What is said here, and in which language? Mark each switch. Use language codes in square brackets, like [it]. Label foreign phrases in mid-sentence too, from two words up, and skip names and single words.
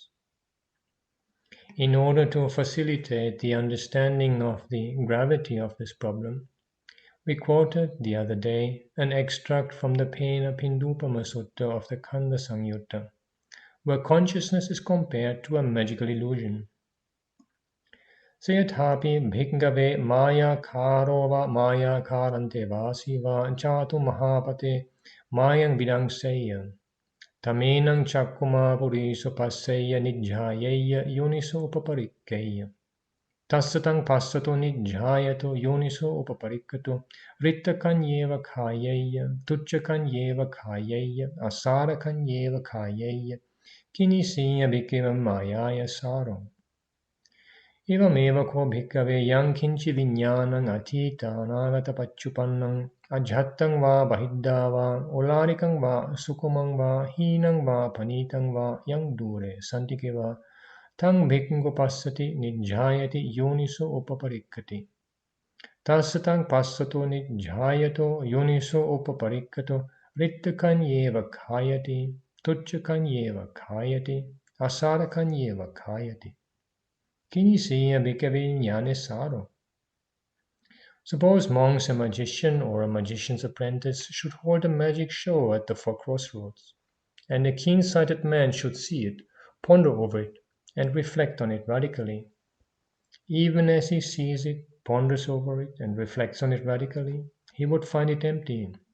[en] In order to facilitate the understanding of the gravity of this problem, we quoted the other day an extract from the Pena Pindupama Sutta of the Kanda Samyutta, where consciousness is compared to a magical illusion. [pi] Sayathapi bhikkhave maya karo va maya karante vasi va chatu mahapate mayang vidang sayam Tamenang chakuma puriso passeya nijhayeya yoniso upaparikkeya. Tassatang passato nijhayato yoniso upaparikkato rittakanyeva khayeya tuchakanyeva khayeya asarakanyeva khayeya kinisiya bhikkhvam mayaya saro. Evameva ko bhikkhave yang kinchi viññānaṃ atīta anāgata paccupannam ajhattaṃ vā bahiddhā vā ularikaṃ vā sukumaṃ vā hīnaṃ vā panītaṃ vā yang dure santike vā taṃ bhikkhu passati nijjhāyati yoniso upaparikkati. Tassataṃ passato nijjhāyato yoniso upaparikkato rittakanyeva khāyati tuccakanyeva khāyati asarakanyeva khāyati. Kinisiya bhikkhave jnane saro. [en] Suppose monks, a magician, or a magician's apprentice should hold a magic show at the four crossroads, and a keen-sighted man should see it, ponder over it, and reflect on it radically. Even as he sees it, ponders over it, and reflects on it radically, he would find it empty.